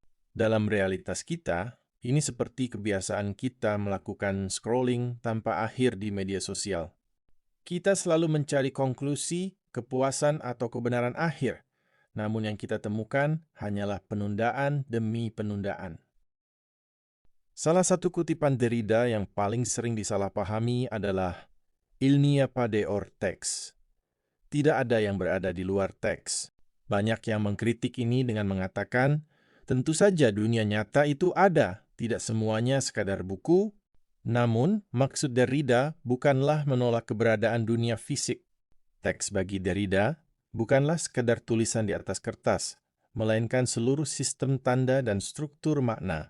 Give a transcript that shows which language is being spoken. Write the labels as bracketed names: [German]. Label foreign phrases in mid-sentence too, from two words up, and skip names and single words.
[Indonesian] Dalam realitas kita, ini seperti kebiasaan kita melakukan scrolling tanpa akhir di media sosial. Kita selalu mencari konklusi, kepuasan, atau kebenaran akhir, namun yang kita temukan hanyalah penundaan demi penundaan. Salah satu kutipan Derrida yang paling sering disalahpahami adalah [French] "Il n'y a pas dehors texte." [Indonesian] Tidak ada yang berada di luar teks. Banyak yang mengkritik ini dengan mengatakan, tentu saja dunia nyata itu ada, Tidak semuanya sekadar buku, namun maksud Derrida bukanlah menolak keberadaan dunia fisik. Teks bagi Derrida bukanlah sekadar tulisan di atas kertas, melainkan seluruh sistem tanda dan struktur makna.